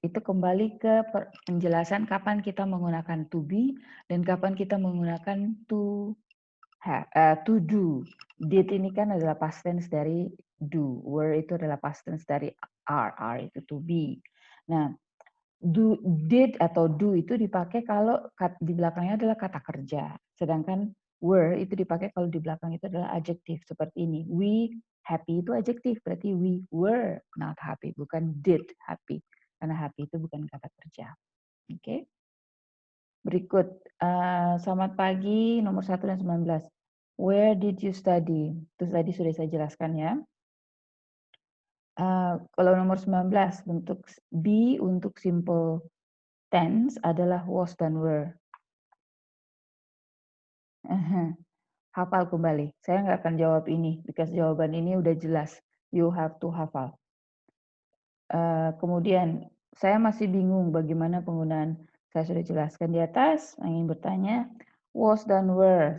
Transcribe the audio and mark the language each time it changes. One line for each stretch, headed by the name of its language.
Indonesian: Itu kembali ke penjelasan kapan kita menggunakan to be dan kapan kita menggunakan to do. Did ini kan adalah past tense dari do. Were itu adalah past tense dari are. Are itu to be. Nah, did atau do itu dipakai kalau di belakangnya adalah kata kerja. Sedangkan were itu dipakai kalau di belakang itu adalah adjektif seperti ini.
English: We happy
Indonesian: itu adjektif, berarti
English: we were not happy, bukan did happy.
Indonesian: Karena happy itu bukan kata kerja. Oke. Berikut, selamat pagi nomor 1 dan 19.
English: Where did you study?
Indonesian: Itu tadi sudah saya jelaskan ya. Kalau nomor 19, bentuk be untuk simple tense adalah was dan were. Hafal kembali. Saya nggak akan jawab ini, because jawaban ini udah jelas.
English: You have to
Indonesian: hafal. Kemudian Saya masih bingung bagaimana penggunaan. Saya sudah jelaskan di atas. Ingin bertanya, was dan were.